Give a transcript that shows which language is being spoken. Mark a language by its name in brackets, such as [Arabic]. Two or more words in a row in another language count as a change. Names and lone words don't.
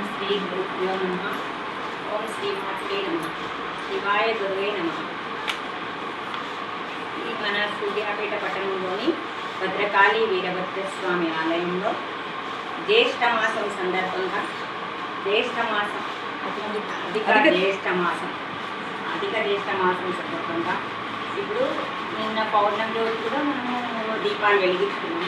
[Sanskrit] श्रीगुरुभ्यो नमः। ओम श्रीमात्रे नमः। शिवाय गुरुवे नमः। [Telugu] ఈ మన సూర్యాపేట పట్టణంలోని భద్రకాళి వీరభద్రస్వామి ఆలయంలో జ్యేష్ఠ మాసం సందర్భంగా అధిక జ్యేష్ఠ మాసం సందర్భంగా ఇప్పుడు నిన్న పౌర్ణమి రోజు కూడా మనము దీపాలు వెలిగిస్తున్నాము.